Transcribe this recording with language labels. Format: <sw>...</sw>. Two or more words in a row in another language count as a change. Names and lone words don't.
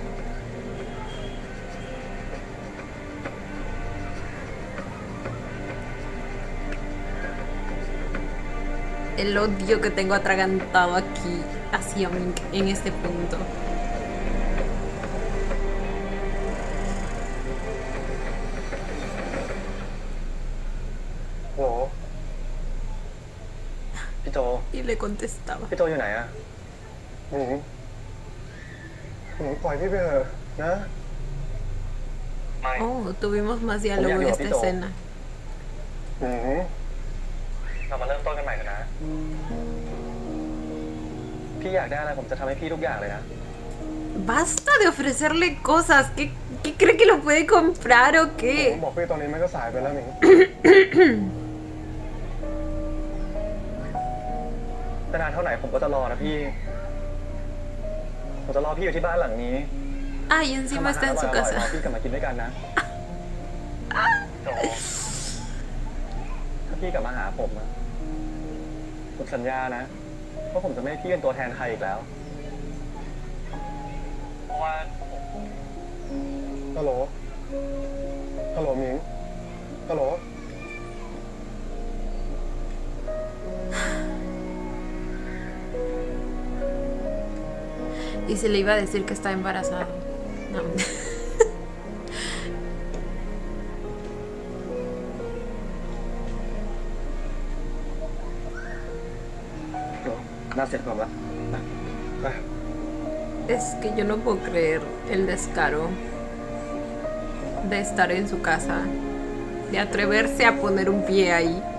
<es>El odio que tengo atragantado aquí hacia Mink en este punto.</es> <th>Hello. พี่โจ</th> <es>Y le contestaba.</es> <th>พี่โจอยู่ไหนอะหนูปล่อยพี่ไปเถอะนะ</th> <es>Oh, tuvimos más diálogo en esta escena.</es> <th>หนูเรามาเริ่มต้นกันใหม่กันนะ พี่อยากได้อะไรผมจะทำให้พี่ทุกอย่างเลยนะ</th> <es>Basta de ofrecerle cosas. ¿Qué cree que lo puede comprar o</es> <th>ผม</th> <es>qué?</es> <th>บอกพี่ตอนนี้มันก็สายไปแล้วหมิง แต่นานเท่าไหร่ผมก็จะรอนะพี่ ผมจะรอพี่อยู่ที่บ้านหลังนี้</th> <es>Ah, y encima está en su</es> <th>รอ</th> <es>casa.</es> <th>พี่กลับมากินด้วยกันนะโจถ้าพี่กลับมาหาผมนะผมสัญญานะว่าผมจะไม่ให้พี่เป็นตัวแทนใครอีกแล้ว เพราะว่าฮัลโหลหมิงฮัลโหล</th> <es>Y se le iba a decir que está embarazada. No. Es que yo no puedo creer el descaro de estar en su casa, de atreverse a poner un pie ahí.</es>